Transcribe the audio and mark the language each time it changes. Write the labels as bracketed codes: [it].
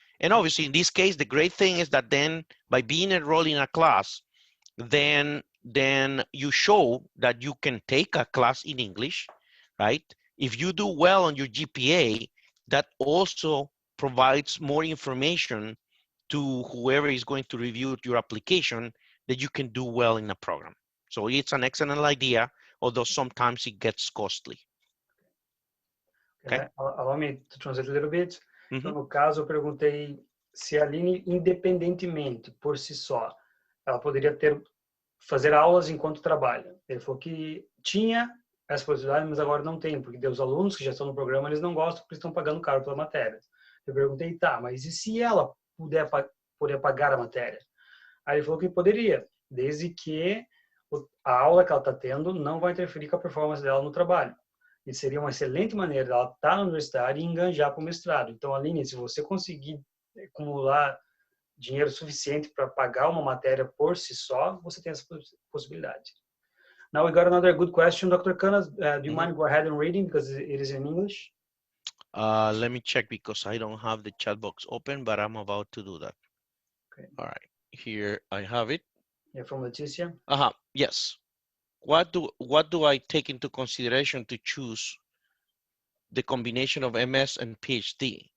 [en] And obviously in this case, the great thing is that then by being enrolled in a class, then you show that you can take a class in English, right? If you do well on your GPA, that also provides more information to whoever is going to review your application that you can do well in a program. So it's an excellent idea, although sometimes it gets costly. Okay? Allow me to translate a little bit. [pt] Então, Mm-hmm. no caso, eu perguntei se a Aline, independentemente, por si só, ela poderia fazer aulas enquanto trabalha. Ele falou que tinha essa possibilidade, mas agora não tem, porque os alunos que já estão no programa, eles não gostam porque estão pagando caro pela matéria. Eu perguntei, tá, mas e se ela puder pagar a matéria? Aí ele falou que poderia, desde que a aula que ela está tendo não vai interferir com a performance dela no trabalho. E seria uma excelente maneira dela estar na universidade e enganjar para o mestrado. Então, Aline, se você conseguir acumular dinheiro suficiente para pagar uma matéria por si só, você tem essa possibilidade. [en] Now we got another good question, Dr. Canas. Do you mind go ahead and reading because it is in English? Let me check because I don't have the chat box open, but I'm about to do that. Okay. All right, here I have it. Yeah, from Leticia. Yes. What do I take into consideration to choose the combination of MS and PhD?